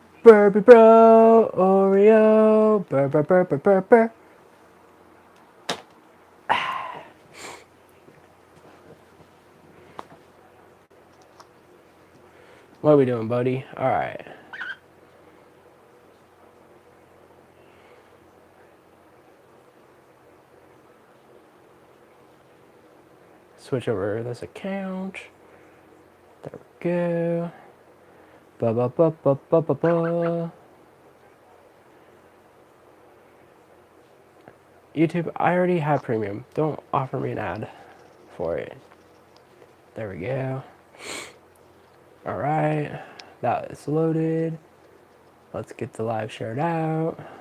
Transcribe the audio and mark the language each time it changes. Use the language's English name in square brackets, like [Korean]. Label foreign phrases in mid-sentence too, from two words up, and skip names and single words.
[English] Burpee Bro, Oreo, burr, burr, burr, burr, burr, burr. What are we doing, buddy? All right. Switch over this account. There we go. Ba ba ba ba ba ba ba. YouTube, I already have premium. Don't offer me an ad for it. There we go. All right. That is loaded. Let's get the live shared out.